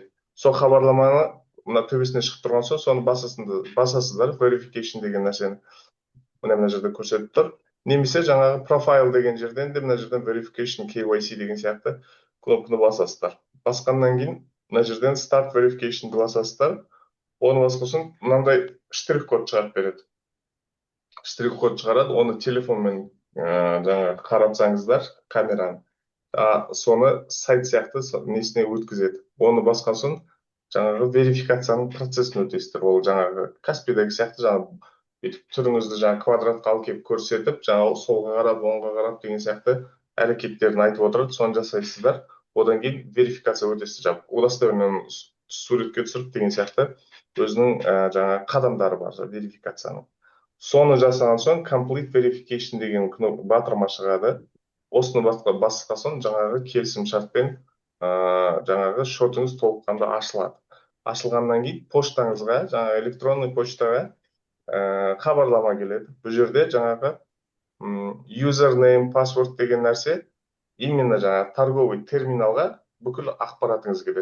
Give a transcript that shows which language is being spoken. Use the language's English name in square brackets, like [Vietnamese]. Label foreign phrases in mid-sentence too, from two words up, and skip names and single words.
[Kazakh] Сол хабарламаны мына төбесіне шығып тұрған соң, соны басасыздар, verification деген нәрсені. Мына жерде көрсетіп тұр. Немесе жаңағы профайл деген жерден де мына жерден [English] verification KYC [Kazakh] деген сияқты кнопканы басасыздар. Басқаннан кейін мына жерден [English] start verification [Kazakh] басасыздар. Оны басқасын мынандай штрих-код шығарып береді. Штрих-код шығарады, оны телефонмен жаңағы қаратсаңыздар камераны, соны сайт сияқты несіне өткізеді. Оны басқан соң жаңағы верификацияның процесін өтесіздер. Ол жаңағы Каспийдегі сияқты жаңағы түріңізді жаңағы квадратқа алып келіп көрсетіп, жаңағы солға қарап, оңға қарап деген сияқты әрекеттерін айтып отырады, соны жасайсыздар. Одан кейін верификация өтесіздер. Удостоверениені суретке түсіріп деген сияқты өзінің жаңағы қадамдары бар верификацияның. Соны жасаған соң [English] complete verification [Kazakh] деген батырма шығады. Осыны басқа соң жаңағы келісім шартпен жаңағы шотыңыз толыққанды ашылады. Ашылғаннан кейін поштаңызға, жаңағы [Russian] электронный почтаға [Kazakh] хабарлама келеді. Бұл жерде жаңағы [English] username, password [Kazakh] деген нәрсе именно жаңағы [Russian] торговый терминалға [Kazakh] бүкіл ақпаратыңыз келеді.